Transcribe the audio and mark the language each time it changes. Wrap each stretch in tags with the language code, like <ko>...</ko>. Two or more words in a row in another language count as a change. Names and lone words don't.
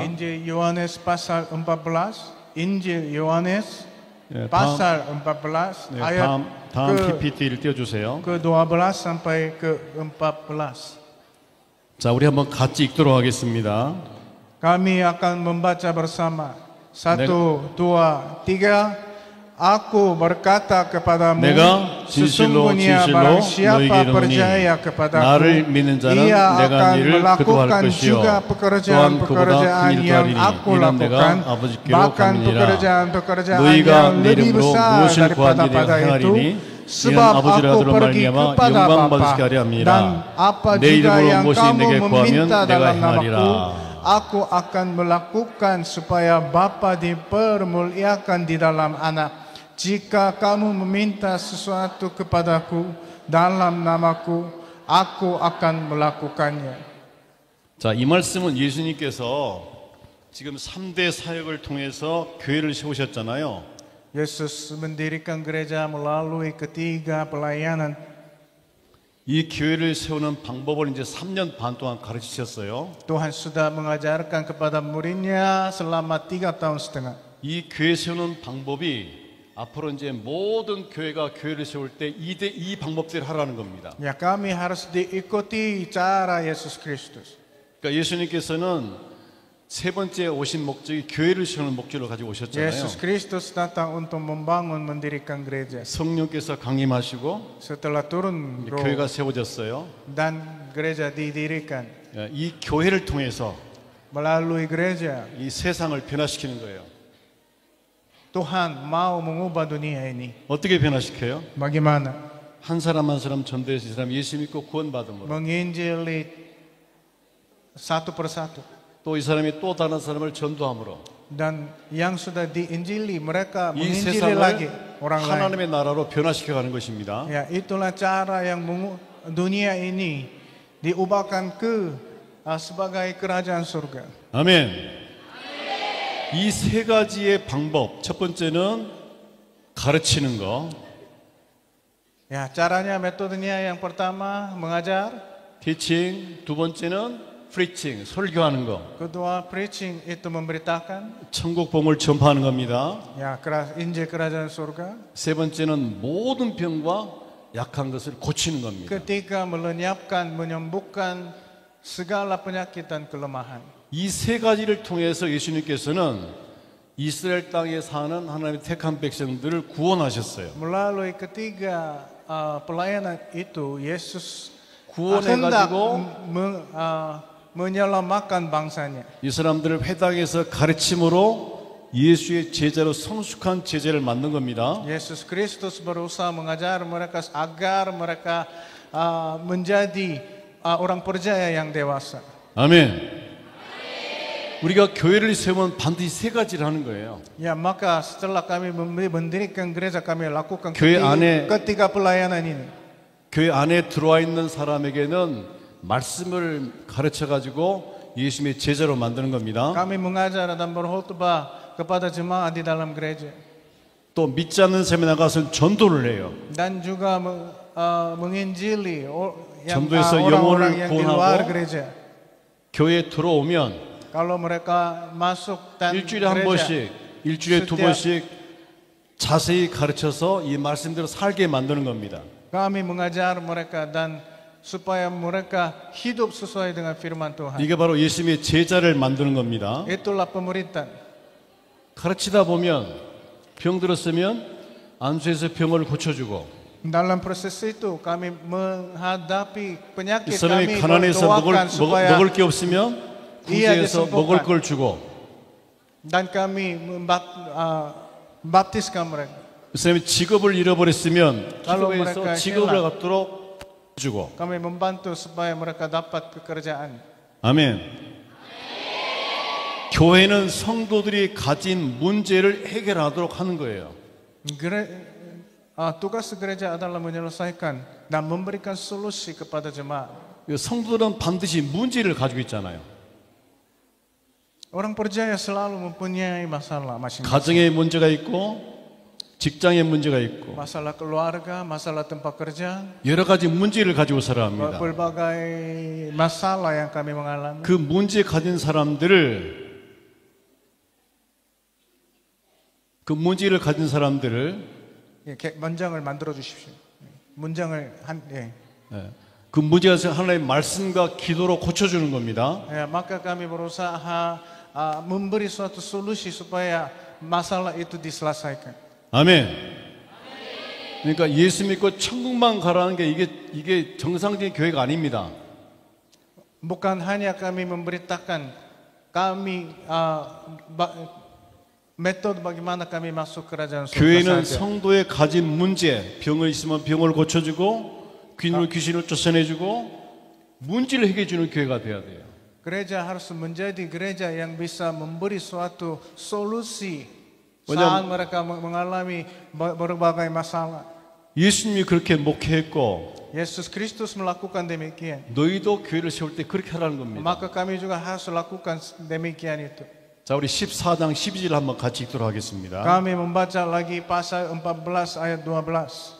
<id>Injil Yohanes pasal 14. Injil Yohanes</id> <ko>예,</ko> <id>pasal 14</id> <ko>네,</ko> <id>ayat</id> <ko>다음 PPT를 띄워주세요.</ko> <id>ke-12 sampai ke-14.</id> <ko>자, 우리 한번 같이 읽도록 하겠습니다.</ko> <id>Kami akan membaca bersama. 1, 2, 3. Aku berkata kepadamu,</id> <ko>내가 진실로</ko> <id>sesungguhnya</id> <ko>진실로</ko> <id>barang siapa</id> <ko>너희에게 이르노니</ko> <id>percaya kepadaku,</id> <ko>나를 믿는 자는</ko> <id>ia</id> <ko>내가</ko> <id>akan</id> <ko>이 일을 그도 할</ko> <id>melakukan</id> <ko>것이요</ko> <id>juga</id> <ko>또한</ko> <id>pekerjaan-pekerjaan</id> <ko>그보다 큰 일도</ko> <id>yang</id> <ko>하리니</ko> <id>aku</id> <ko>이는</ko> <id>lakukan,</id> <ko>내가 아버지께로</ko> <id>bahkan</id> <ko>가느니라.</ko> <id>pekerjaan-pekerjaan</id> <ko>너희가</ko> <id>yang</id> <ko>내</ko> <id>lebih</id> <ko>이름으로</ko> <id>besar</id> <ko>무엇을</ko> <id>daripada</id> <ko>구하든지</ko> <id>pada</id> <ko>내가</ko> <id>itu,</id> <ko>행하리니 이는</ko> <id>sebab</id> <ko>아버지를</ko> <id>aku</id> <ko>아들로</ko> <id>pergi</id> <ko>말미암아</ko> <id>kepada</id> <ko>영광</ko> <id>Bapa,</id> <ko>받으시게 하려 함이라.</ko> <id>dan apa</id> <ko>내</ko> <id>juga</id> <ko>이름으로</ko> <id>yang</id> <ko>무엇이</ko> <id>kamu</id> <ko>내게 구하면</ko> <id>meminta</id> <ko>내가</ko> <id>dalam</id> <ko>행하리라.</ko> <id>namaku, aku akan melakukan supaya Bapa dipermuliakan di dalam anak. Jika kamu meminta sesuatu kepadaku dalam namaku, aku akan melakukannya.</id> <ko>자, 이 말씀은 예수님께서 지금 3대 사역을 통해서 교회를 세우셨잖아요.</ko> <id>Yesus mendirikan gereja melalui ketiga pelayanan.</id> <ko>이 교회를 세우는 방법을 이제 3년 반 동안 가르치셨어요.</ko> <id>Tuhan sudah mengajarkan kepada muridnya selama 3,5 tahun.</id> <ko>이 교회 세우는 방법이 앞으로 이제 모든 교회가 교회를 세울 때 이 방법대로 하라는 겁니다.</ko> <id>Ya, kami harus diikuti cara Yesus Kristus.</id> <ko>그러니까 예수님께서는 세 번째 오신 목적이 교회를 세우는 목적을 가지고 오셨잖아요.</ko> <id>Yesus Kristus datang untuk membangun mendirikan gereja.</id> <ko>성령께서 강림하시고</ko> <id>Setelah turun roh</id> <ko>교회가 세워졌어요.</ko> <id>dan gereja didirikan.</id> <ko>이 교회를 통해서</ko> <id>Melalui gereja,</id> <ko>이 세상을 변화시키는 거예요.</ko> <id>Tuhan mau mengubah dunia ini.</id> <ko>어떻게 변화시켜요?</ko> <id>Bagaimana?</id> <ko>한 사람 한 사람 전도해서 이 사람 예수 믿고 구원받은 거예요.</ko> <id>Menginjili satu persatu.</id> <ko>또 이 사람이 또 다른 사람을 전도함으로</ko> <id>Dan yang sudah diinjili, mereka</id> <ko>이</ko> <id>menginjili lagi</id> <ko>세상을</ko> <id>orang lain.</id> <ko>하나님의 나라로 변화시켜 가는 것입니다.</ko> <id>Ya, itulah cara yang dunia ini diubahkan ke sebagai kerajaan surga.</id> <ko>아멘. 이 세 가지의 방법, 첫 번째는 가르치는 거,</ko> <id>Ya, caranya, metodenya yang pertama mengajar, teaching,</id> <ko>두 번째는 preaching, 설교하는 거,</ko> <id>kedua preaching itu memberitakan,</id> <ko>천국 복음을 전파하는 겁니다.</ko> <id>ya Injil kerajaan surga,</id> <ko>세 번째는 모든 병과 약한 것을 고치는 겁니다.</ko> <id>ketiga melenyapkan, menyembuhkan segala penyakit dan kelemahan.</id> <ko>이 세 가지를 통해서 예수님께서는 이스라엘 땅에 사는 하나님의 택한 백성들을 구원하셨어요.</ko> <id>Melalui ketiga pelayanan itu, Yesus</id> <ko>구원해가지고</ko> <id>menyelamatkan bangsanya.</id> <ko>이 사람들을 회당에서 가르침으로 예수의 제자로 성숙한 제자를 만든 겁니다.</ko> <id>Yesus Kristus berusaha mengajar mereka agar mereka menjadi orang percaya yang dewasa.</id> <ko>아멘. 우리가 교회를 세우면 반드시 세 가지를 하는 거예요.</ko> <id>Ya, maka setelah kami mendirikan gereja, kami lakukan</id> <ko>교회 안에</ko> <id>ketiga pelayanan ini.</id> <ko>교회 안에 들어와 있는 사람에게는 말씀을 가르쳐 가지고 예수님의 제자로 만드는 겁니다.</ko> <id>Kami mengajar dan berkhotbah kepada jemaat di dalam gereja.</id> <ko>또 믿지 않는 사람에 나가서 전도를 해요.</ko> <id>Dan juga menginjili</id> <ko>전도해서</ko> <id>orang-orang</id> <ko>영혼을</ko> <id>yang di luar</id> <ko>구원하고</ko> <id>gereja.</id> <ko>교회에 들어오면</ko> <id>Kalau mereka masuk dan</id> <ko>일주일에 한 번씩, 일주일에 두 번씩 자세히 가르쳐서 이 말씀대로 살게 만드는 겁니다.</ko> <id>kami mengajar mereka dan supaya mereka hidup sesuai dengan firman Tuhan.</id> <ko>이게 바로 예수님의 제자를 만드는 겁니다.</ko> <id>Itulah pemuritan.</id> <ko>가르치다 보면 병 들었으면 안수해서 병을 고쳐주고</ko> <id>Dalam proses itu kami menghadapi</id> <ko>이</ko> <id>penyakit,</id> <ko>사람이</ko> <id>kami</id> <ko>가난해서</ko> <id>mendoakan supaya</id> <ko>먹을 게 없으면 구제해서 먹을 걸 주고</ko> <id>dan kami baptiskan mereka.</id> <ko>이 사람이 직업을 잃어버렸으면</ko> <id>Kalau</id> <ko>기도해서</ko> <id>mereka</id> <ko>직업을</ko> <id>hilang,</id> <ko>갖도록 주고</ko> <id>kami membantu supaya mereka dapat pekerjaan.</id> <ko>아멘. 교회는 성도들이 가진 문제를 해결하도록 하는 거예요.</ko> <id>Tugas gereja adalah menyelesaikan dan memberikan solusi kepada jemaat.</id> <ko>성도들은 반드시 문제를 가지고 있잖아요.</ko> <id>Orang percaya selalu mempunyai masalah masing-masing.</id> <ko>가정에 문제가 있고 직장에 문제가 있고</ko> <id>Masalah keluarga, masalah tempat kerja,</id> <ko>여러 가지 문제를 가지고 살아야 합니다.</ko> <id>berbagai masalah yang kami mengalami.</id> <ko>그 문제 가진 사람들을 문장을 만들어 주십시오. 문장을 그 문제가 하나님의 말씀과 기도로 고쳐주는 겁니다.</ko> <id>maka kami berusaha memberi suatu solusi supaya masalah itu diselesaikan.</id> <ko>아멘. 그러니까 예수 믿고 천국만 가라는 게 이게 정상적인 교회가 아닙니다.</ko> <id>Bukan hanya kami memberitakan metode bagaimana kami masuk kerajaan surga</id> <ko>교회는</ko> <id>saja.</id> <ko>성도의 가진 문제, 병을 있으면 병을 고쳐주고 귀신을 쫓아내주고 문제를 해결해주는 교회가 돼야 돼요.</ko> <id>Gereja harus menjadi gereja yang bisa memberi suatu solusi</id> <ko>왜냐하면</ko> <id>saat mereka mengalami berbagai masalah.</id> <ko>예수님이 그렇게 목회했고</ko> <id>Yesus Kristus melakukan demikian.</id> <ko>너희도 교회를 세울 때 그렇게 하라는 겁니다.</ko> <id>Maka kami juga harus lakukan demikian itu.</id> <ko>자, 우리 14장 12절 한번 같이 읽도록 하겠습니다.</ko> <id>Kami membaca lagi pasal 14 ayat 12.</id>